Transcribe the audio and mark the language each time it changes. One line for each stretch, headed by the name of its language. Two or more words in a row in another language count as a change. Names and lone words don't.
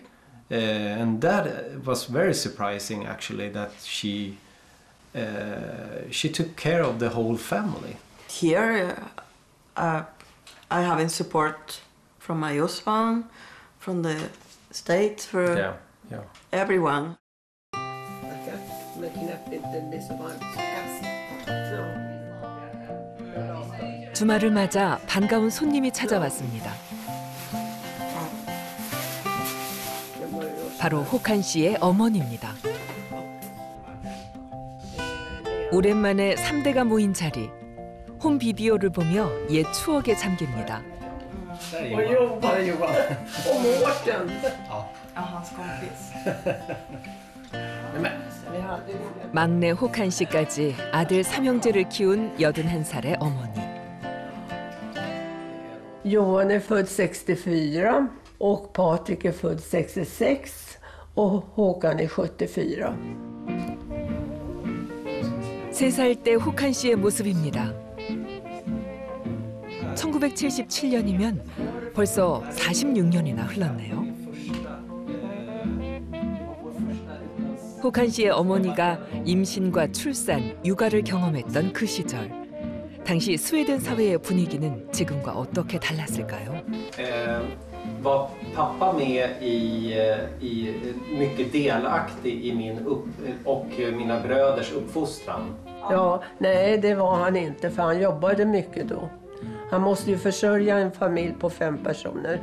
English: And that was very surprising actually, that she took care of the whole family. Here I have support from my husband, from the state, for everyone.
Korean: 주말을 맞아 반가운 손님이 찾아왔습니다. 바로 혹한 씨의 어머니입니다. 오랜만에 3대가 모인 자리. 홈 비디오를 보며 옛 추억에 잠깁니다. 막내 혹한 씨까지 아들 삼형제를 키운 81살의 어머니.
Swedish: Johan är född 64 och Patrik är född 66 och Håkan är 74.
Korean: 3살 때 혹한 씨의 모습입니다. 1977년이면 벌써 46년이나 흘렀네요. 호칸 씨의 어머니가 임신과 출산, 육아를 경험했던 그 시절. 당시 스웨덴 사회의 분위기는 지금과 어떻게 달랐을까요?
Swedish: Var pappa med mycket delaktig i min och mina bröders uppfostran? Ja, nej det var han inte för han jobbade mycket då. Han måste ju försörja en familj på 5 personer.